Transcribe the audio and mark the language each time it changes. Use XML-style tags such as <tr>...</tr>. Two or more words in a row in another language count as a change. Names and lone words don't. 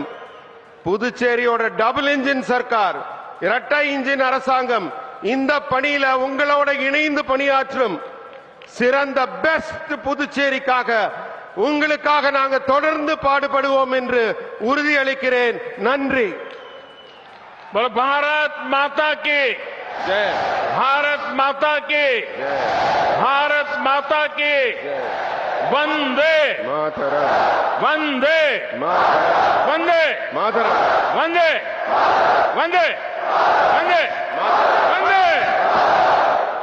<ta>புதுச்சேரியோட</ta> <en>double engine</en> <ta>சர்க்கார், இரட்டை இன்ஜின் அரசாங்கம் இந்த பணியில உங்களோட இணைந்து பணியாற்றும் சிறந்த பெஸ்ட் புதுச்சேரிக்காக உங்களுக்காக நாங்க தொடர்ந்து பாடுபடுவோம் என்று உறுதியளிக்கிறேன். நன்றி.</ta> <hi>बोलो भारत माता की जय. भारत माता की भारत माता की वंदे मातरम. वंदे मातरम. वंदे मातरम. वंदे वंदे वंदे वंदे</hi>